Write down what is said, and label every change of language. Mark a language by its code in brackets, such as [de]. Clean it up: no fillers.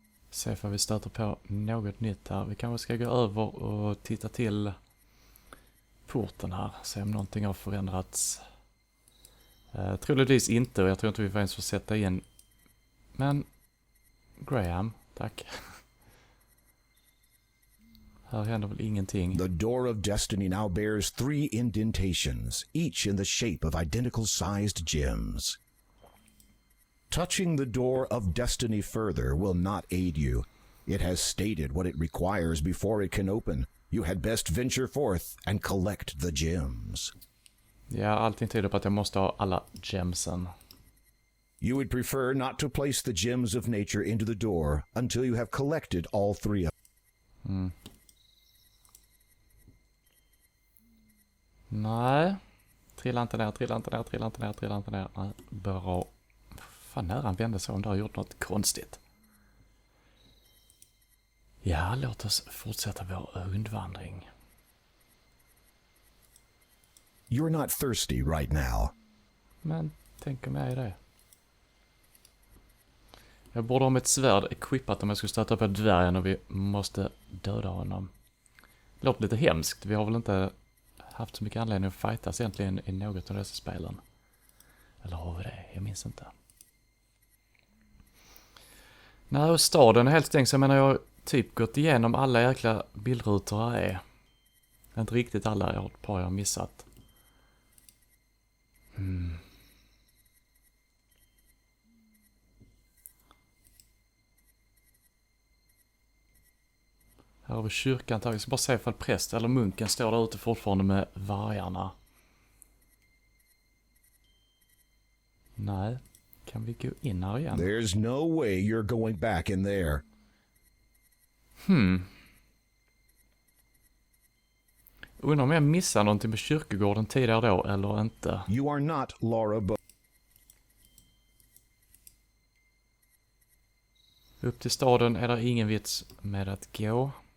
[sv] Se för vi stöter på något nytt här. Vi kanske ska gå över och titta till porten här. Se om någonting har förändrats. Troligtvis inte, och jag tror inte vi ens får sätta in. Men Graham, tack. Här händer väl ingenting. [en] The door of destiny now bears 3 indentations, each in the shape of identical sized gems. Touching the door of destiny further will not aid you. It has stated what it requires before it can open. You had best venture forth and collect the gems. [sv] Ja, allting tyder på att jag måste ha alla gemsen. [en] You would prefer not to place the gems of nature into the door until you have collected all 3 of them. [sv] Nej. Trilla inte ner. Nej, bra. Fan, när han vände sig om det har gjort något konstigt. Ja, låt oss fortsätta vår rundvandring. [en] You're not thirsty right now. [sv] Men tänker mig det. Jag borde ha ett svärd equippat om jag skulle stöta på dvärgen och vi måste döda honom. Det låter lite hemskt. Vi har väl inte haft så mycket anledning att fightas egentligen i något av dessa spelen. Eller har vi det? Jag minns inte. Nej, och staden är helt stängd, så jag menar jag har typ gått igenom alla jäkla bildrutor här är. Inte riktigt alla, jag har ett par jag har missat. Här har vi kyrkan. Jag ska bara se ifall präst eller munken står där ute fortfarande med vargarna. Nej. Kan vi gå in här igen? [en] There's no way you're going back in there. [sv] Undrar om jag missar någonting med kyrkogården tidigare då eller inte. [en] You are not Laura Bo. [sv] Upp till staden är det ingen vits med att gå.